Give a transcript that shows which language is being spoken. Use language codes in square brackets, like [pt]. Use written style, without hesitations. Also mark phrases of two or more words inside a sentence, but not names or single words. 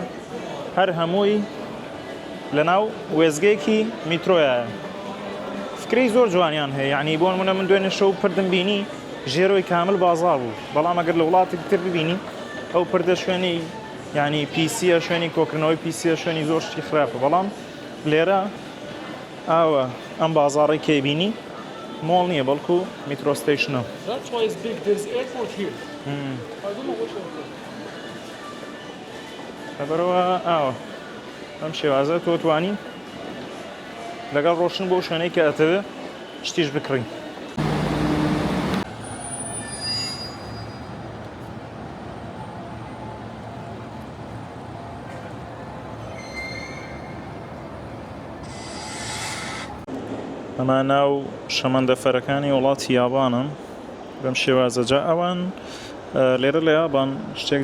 [ckb] هەر هەمووی لەناو وێزگەیەکی میترۆیە فکرەی زۆر جوانیان هەیە یعنی بۆ نمونە من دوێنێ شەو پردم بینی ژێرۆی کامل بازار بوو بەڵام ئەگەر لە وڵاتی تر ببینی ئەو پردە شوێنی یعنی پیسیە شوێنی کۆکردنەوەی پیسیە شوێنی زۆر شتی خراپە بەڵام لێرە ئاوە ئەم بازاڕی کێبینی مۆڵ نییە بەڵکو [en] metro station That's why it's big. There's airport here. I don't know which airport. [ckb] لەبەرەوە ئاوە ئەم شێوازە تۆ توانی لەگەڵ ڕۆشن بۆ شوێنەی کە ئەتەوێ شتیش بکڕین ئەمە ناو شەمەندەفەرەکانی وڵاتی یابانن بەم شێوازە جا ئەوان لێرە لە یابان شتێک